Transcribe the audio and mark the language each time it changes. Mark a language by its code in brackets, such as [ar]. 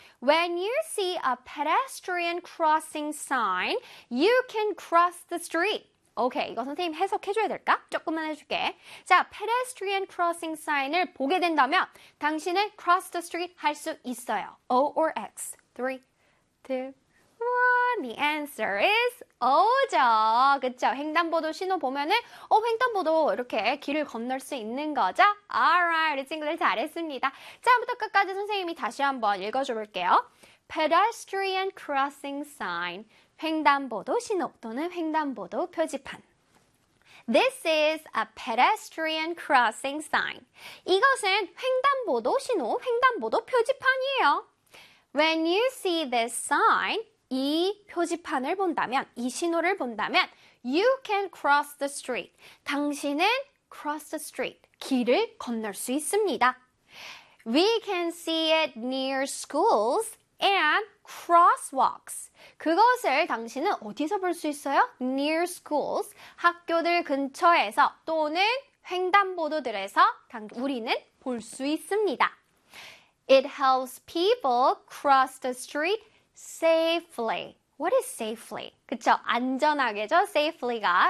[en] When you see a pedestrian crossing sign, you can cross the street. [ko] 오케이, 이거 선생님 해석해줘야 될까? 조금만 해줄게. 자, [en] pedestrian crossing sign [ko] 을 보게 된다면 당신은 [en] cross the street [ko] 할수 있어요. [en] O or X. Three. Two, one. The answer is O죠. [ko] 그쵸? 횡단보도 신호 보면은, 횡단보도 이렇게 길을 건널 수 있는 거죠? Alright. 우리 친구들 잘했습니다. 처음부터 끝까지 선생님이 다시 한번 읽어줘 볼게요. [en] Pedestrian crossing sign. [ko] 횡단보도 신호 또는 횡단보도 표지판. [en] This is a pedestrian crossing sign. [ko] 이것은 횡단보도 신호, 횡단보도 표지판이에요. [en] When you see this sign, [ko] 이 표지판을 본다면, 이 신호를 본다면, [en] you can cross the street. [ko] 당신은 [en] cross the street. [ko] 길을 건널 수 있습니다. [en] We can see it near schools and crosswalks. [ko] 그것을 당신은 어디서 볼수 있어요? [en] Near schools. [ko] 학교들 근처에서 또는 횡단보도들에서 우리는 볼수 있습니다. [en] It helps people cross the street safely. What is safely? [ko] 그쵸? 안전하게죠? [en] Safely가.